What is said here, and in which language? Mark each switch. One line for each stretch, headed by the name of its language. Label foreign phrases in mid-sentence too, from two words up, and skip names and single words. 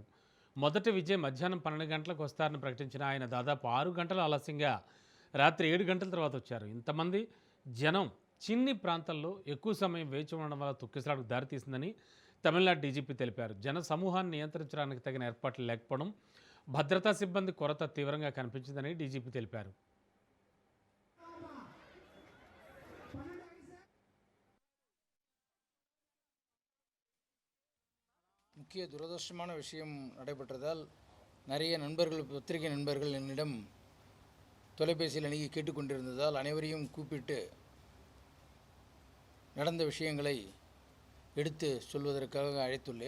Telugu: మొదట విజయ్ మధ్యాహ్నం 12 గంటలకు వస్తారని ప్రకటించిన ఆయన దాదాపు 6 గంటల ఆలస్యంగా రాత్రి 7 గంటల తర్వాత వచ్చారు. ఇంతమంది జనం చిన్ని ప్రాంతాల్లో ఎక్కువ సమయం వేచి ఉండడం వల్ల తొక్కిసలాటకు దారితీసిందని తమిళనాడు డీజీపీ తెలిపారు. జన సమూహాన్ని నియంత్రించడానికి తగిన ఏర్పాట్లు లేకపోవడం, భద్రతా సిబ్బంది కొరత తీవ్రంగా కనిపించిందని డీజీపీ తెలిపారు.
Tamil: முக்கிய துரதிருஷ்டமான விஷயம் நடைபெற்றதால் நிறைய நண்பர்கள், பத்திரிகை நண்பர்கள் என்னிடம் தொலைபேசியில் அணுகி கேட்டுக்கொண்டிருந்ததால் அனைவரையும் கூப்பிட்டு நடந்த விஷயங்களை எடுத்து சொல்வதற்காக அழைத்துள்ளேன்.